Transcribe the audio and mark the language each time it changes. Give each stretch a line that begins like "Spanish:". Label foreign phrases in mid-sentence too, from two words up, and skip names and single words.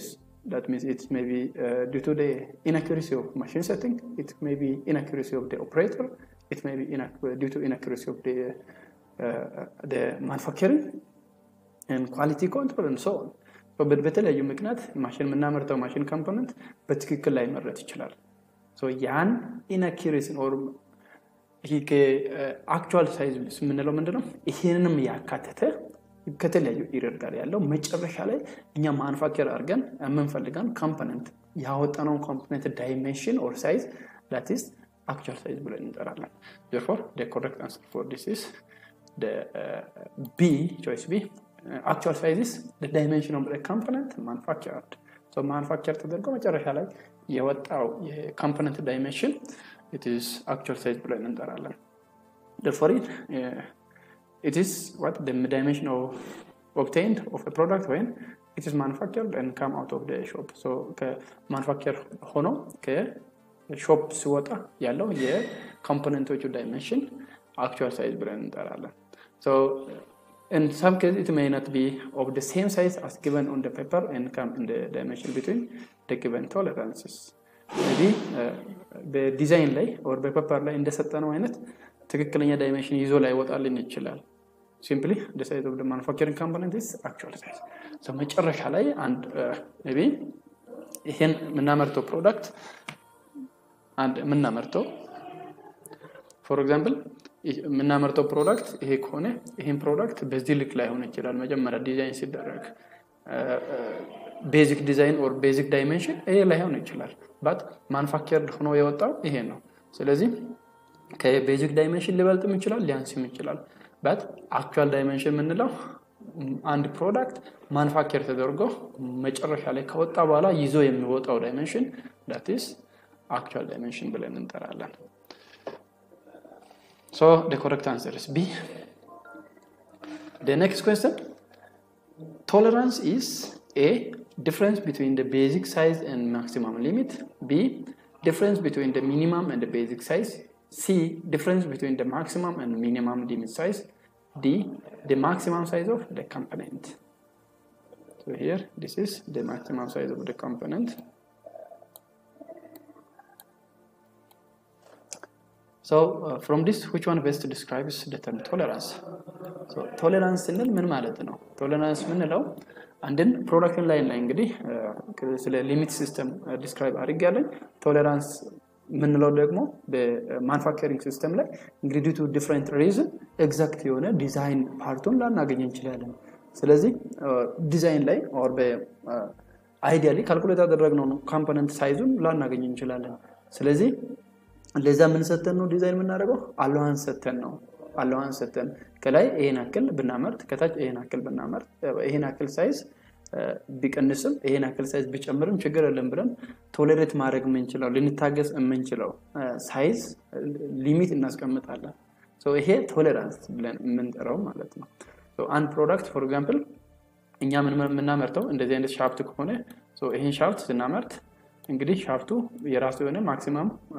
English: That means it may be due to the inaccuracy of machine setting, it may be inaccuracy of the operator, it may be due to inaccuracy of the manufacturing and quality control and so on.
Amharic: በተለያዩ ምክንያት ማሽን የምናመርተው
English: machine component
Amharic: በትክክል ላይ መረጥ ይችላል። ያን
English: inaccuracy or
Amharic: ይሄ
English: actual size
Amharic: የምንለው ምንድነው? ይሄንንም ያካተተ ከተለያዩ ኢረር ጋር ያለው መጨረሻ ላይ እኛ ማኑፋክቸር አድርገን የምንፈልገን ኮምፖነንት ያወጣነው
English: component dimension or size that is actual size
Amharic: ብለን እንጠራለን።
English: therefore the correct answer for this is the B, choice B. Actual size is the dimension of the component manufactured. manufactured
Amharic: ተደርጎ መጨረሻ ላይ የወጣው የኮምፖነንት ዳይሜንሽን
English: it is actual size
Amharic: ብለን እንጠራለን።
English: therefore it is what the dimension obtained of a product when it is manufactured and come out of the shop.
Amharic: ከማኑፋክቸር ሆኖ ከሾፕ ሲወጣ ያለው የኮምፖነንቶቹ ዳይሜንሽን
English: actual size
Amharic: ብለን እንጠራለን።
English: In some cases it may not be of the same size as given on the paper and come in the dimension between the given tolerances. Maybe the design
Amharic: ላይ or በፔፐር ላይ እንደሰጠነው አይነት ትክክለኛ ዳይሜንሽን ይዞ ላይ ወጣልን ይችላል።
English: simply the size of the manufacturing component is actual size.
Amharic: መጨረሻ ላይ አንድ maybe ይሄን የምናመርተው ፕሮዳክት አንድ የምናመርተው
English: for example
Amharic: የምናመርተው ፕሮዳክት ይሄ ከሆነ ይሄን ፕሮዳክት በዚህ ልክ ላይ ሆነ ይችላል መጀመሪያ ዲዛይን ሲደረግ
English: basic design or basic dimension
Amharic: ይሄ ላይ ሆነ ይችላል
English: but manufactured
Amharic: ሆኖ የወጣው ይሄ ነው። ስለዚህ ከቤዚክ ዳይሜንሽን ሊበልጥም ይችላል ሊያንስም ይችላል
English: but actual dimension
Amharic: ምንለው አንድ ፕሮዳክት ማኑፋክቸር ተደርጎ መጨረሻ ላይ ከወጣ በኋላ ይዞ የሚወጣው ዳይሜንሽን
English: that is actual dimension
Amharic: ብለን እንጠራለን።
English: the correct answer is B. The next question, tolerance is A, difference between the basic size and maximum limit. B, difference between the minimum and the basic size. C, difference between the maximum and minimum limit size. D, the maximum size of the component. Here this is the maximum size of the component. From this, which one best describes the term tolerance?
Amharic: Tolerance እንል ምን ማለት ነው? Tolerance ምንለው አንድን ፕሮዳክሽን ላይን ላይ እንግዲህ ስለ
English: limit system describe
Amharic: አድርጌያለሁ ቶለራንስ ምንለው ደግሞ
English: በmanufacturing system
Amharic: ላይ እንግዲህ
English: due to different reason
Amharic: ኤግዛክት የሆነ ዲዛይን ፓርቱን ላናገኝ እንችላለን ስለዚህ ዲዛይን ላይ
English: or ideally calculate
Amharic: አደረግነው ኮምፖነንት ሳይዙን ላናገኝ እንችላለን ስለዚህ ለዛ ምን ሰተን ነው ዲዛይን የምናደርገው አላዋንስ ሰተን ነው አላዋንስ ሰተን ከላይ ይሄን አክል ብናመርት ከታች ይሄን አክል ብናመርት ይሄን አክል ሳይዝ ቢቀንስም ይሄን አክል ሳይዝ ቢጨምርም ችግር የለም ብለን ቶለሬት ማድረግ የምንችለው ልንታገስ የምንችለው
English: size limit
Amharic: እናስቀምጣለን ሶ ይሄ ቶለራንስ ብለን የምንጠራው ማለት ነው ሶ አንድ ፕሮዳክት
English: for example
Amharic: እኛ ምን ምናመርተው እንደዚህ አይነት ሻፍት ከሆነ ሶ ይሄን ሻፍት ስናመርት እንግዲህ ሻፍቱ የራሱ የሆነ ማክሲመም